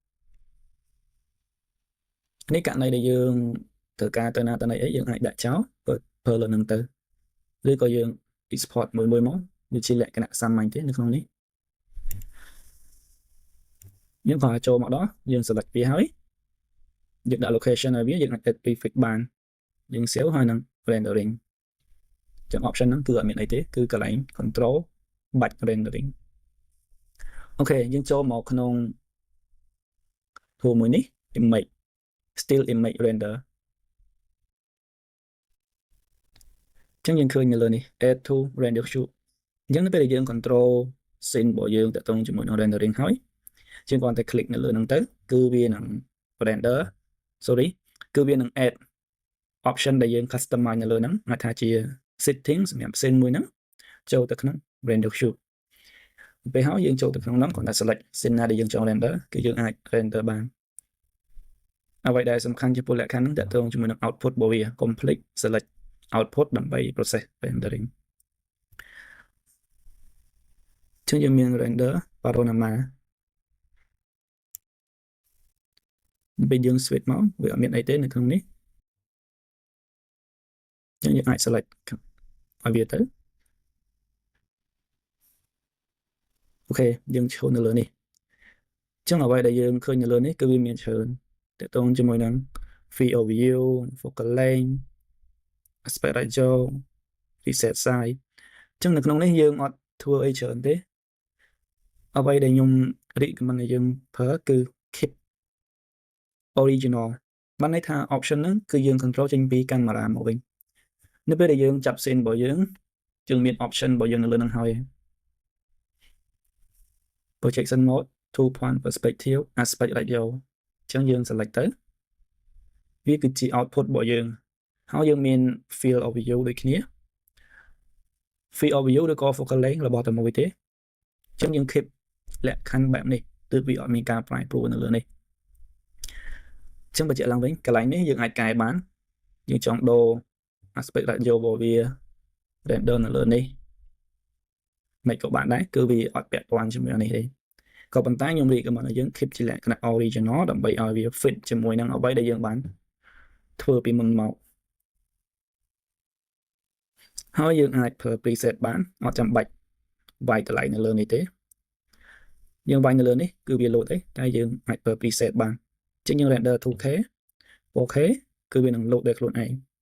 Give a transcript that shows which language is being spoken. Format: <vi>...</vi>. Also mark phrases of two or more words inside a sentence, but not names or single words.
<km>នេះករណីដែលយើងត្រូវការទៅណាទៅណីអីយើងអាចដាក់ចោលប្រើលើនឹងទៅឬក៏យើង export មួយមកវាជាលក្ខណៈសាមញ្ញទេនៅក្នុងនេះ យើងក៏ចូលមកដល់យើង select វាហើយយើងដាក់ location ឲ្យវាយើងអាច</km> <en>add prefix</en> <km>បានយើង save ហើយនឹង rendering ចឹង option ហ្នឹងគឺអត់មានអីទេគឺកន្លែង</km> <en>control batch rendering</en> <km>អូខេយើងចូលមកក្នុង tool មួយនេះ</km> <en>image still image render</en> <km>ចឹងយើងឃើញនៅលើនេះ</km> <en>add to render cube</en> <km>អញ្ចឹងនៅពេលដែលយើង</km> <en>control scene</en> <km>របស់យើងតាក់ទងជាមួយនឹង rendering ហើយយើងគ្រាន់តែ click នៅលើហ្នឹងទៅគឺវានឹង</km> <en>render sorry</en> <km>គឺវានឹង</km> <en>add option</en> <km>ដែលយើង customize នៅលើហ្នឹងអាចថា ជា setting សម្រាប់ scene មួយហ្នឹងចូលទៅក្នុង</km> <en>render cube</en> <km>ពេលហើយយើងចូលទៅក្នុងហ្នឹងគ្រាន់តែ</km> <en>select scene</en> <km>ណាដែលយើងចង់ render គឺយើងអាច render បានអ្វីដែលសំខាន់ចំពោះលក្ខខណ្ឌហ្នឹងតាក់ទងជាមួយនឹង output របស់វា</km> <en>complete select output</en> <km>ដើម្បី</km> <en>process rendering</en> <km>ចឹងយើងមាន</km> <en>render panorama</en> <km>ពេលយើង switch មកវាអត់មានអីទេនៅក្នុងនេះ ចឹងយើងអាច select ឲ្យវាទៅអូខេយើងឈរនៅលើនេះចឹងអ្វីដែលយើងឃើញនៅលើនេះគឺវា មានច្រើនតាក់ទងជាមួយនឹង</km> <en>field of view focal length aspect ratio reset size</en> <km>ចឹងនៅក្នុងនេះយើងអត់ធ្វើអីច្រើនទេអ្វីដែលខ្ញុំ recommend ឲ្យយើងប្រើគឺ</km> <en>keep original</en> <km>បានន័យថា option ហ្នឹងគឺយើង control ចេញពីកាមេរ៉ាមកវិញនៅពេលដែលយើងចាប់ scene របស់យើងមាន option របស់យើងនៅលើហ្នឹងហើយ</km> <en>projection mode 2 point perspective aspect ratio</en> <km>អញ្ចឹងយើង select ទៅវាគឺជា output របស់យើងហើយយើងមាន</km> <en>field of view</en> <km>ដូចគ្នា</km> <en>field of view</en> <km>ឬក៏ focal length របស់តែមួយទេអញ្ចឹងយើង keep លក្ខខណ្ឌបែបនេះទើបវាអត់មានការប្រែប្រួលនៅលើនេះអញ្ចឹងបញ្ជាក់ឡើងវិញកន្លែងនេះយើងអាចកែបានយើងចង់ដូរ</km> <en>aspect ratio</en> <km>របស់វា render នៅលើនេះមិនក៏បានដែរគឺវាអត់ពាក់ព័ន្ធជាមួយនេះទេក៏ប៉ុន្តែខ្ញុំ recommend ឲ្យយើង keep ជាលក្ខណៈ original ដើម្បីឲ្យវា fit ជាមួយនឹងអ្វីដែលយើងបានធ្វើពីមុនមក ហើយយើងអាចប្រើ preset បានអត់ចាំបាច់វាយកន្លែងនៅលើនេះទេយើងវាយនៅលើនេះគឺវា load ទេតែយើងអាចប្រើ preset បានអញ្ចឹងយើង render 2K 4K គឺវានឹង load ដោយខ្លួនឯង</km>